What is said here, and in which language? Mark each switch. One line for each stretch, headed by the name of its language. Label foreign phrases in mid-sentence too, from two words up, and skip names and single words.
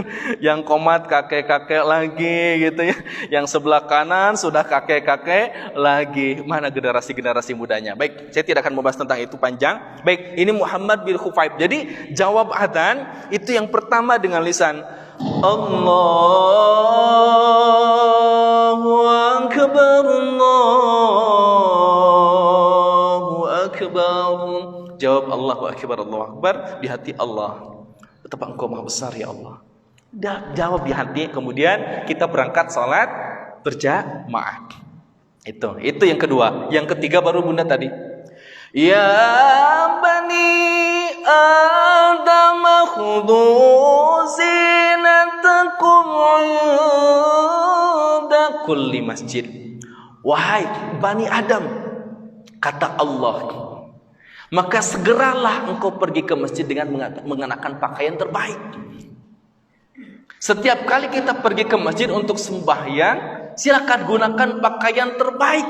Indonesian: Yang komat kakek-kakek lagi gitu ya. Yang sebelah kanan sudah kakek-kakek lagi. Mana generasi-generasi mudanya? Baik, saya tidak akan membahas tentang itu panjang. Baik, ini Muhammad bin Khufaif. Jadi jawab adzan itu yang pertama dengan lisan
Arabic: الله أكبر، الله أكبر.
Indonesian: Jawab
Arabic: الله أكبر، الله أكبر
Indonesian: di hati Allah. Betapa Engkau Maha Besar
Arabic: يا الله.
Indonesian: Jawab di hati, kemudian kita berangkat salat berjamaah. Itu yang kedua. Yang ketiga baru Bunda tadi.
Arabic: يا بني آدم خذوا زينتكم عند كل مسجد.
Indonesian: Wahai Bani Adam, kata Allah, maka segeralah engkau pergi ke masjid dengan mengenakan pakaian terbaik. Setiap kali kita pergi ke masjid untuk sembahyang, silakan gunakan pakaian terbaik.